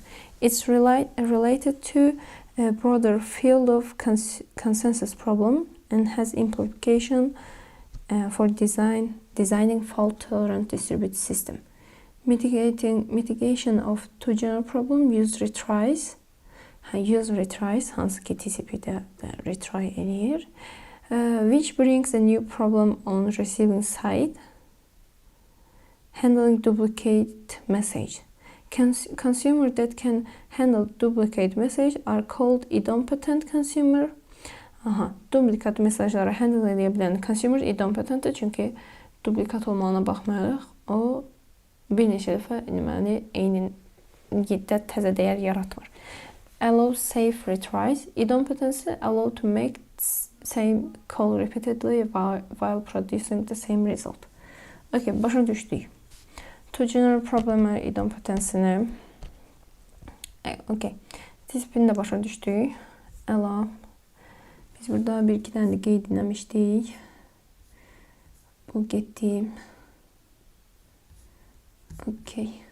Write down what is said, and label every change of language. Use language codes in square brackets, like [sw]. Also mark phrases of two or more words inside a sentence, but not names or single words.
[en] It's related to a broader field of consensus problem and has implication for designing fault-tolerant distributed system. Mitigation of two general problem, use retries, [az] hansı ki TCP-də retry eləyir, [en] which brings a new problem on receiving side, handling duplicate message. Consumer that can handle duplicate message are called idempotent consumer. [az] Duplikat mesajları handle edə bilən consumer idempotentdir, çünki duplikat olmağına baxmayaraq o bir neçə dəfə eyni təzə dəyər yaratmır. [en] Allow safe retries. Idempotency allow to make same call repeatedly while producing the same result. [az] Okay, başa düşdük. [en] Two general problemlər idempotensini. [az] Okay. TCP-ni də başa düşdük. Əla. Biz burada bir-iki dənə də qeyd etmişdik. Bu getdi. Okay.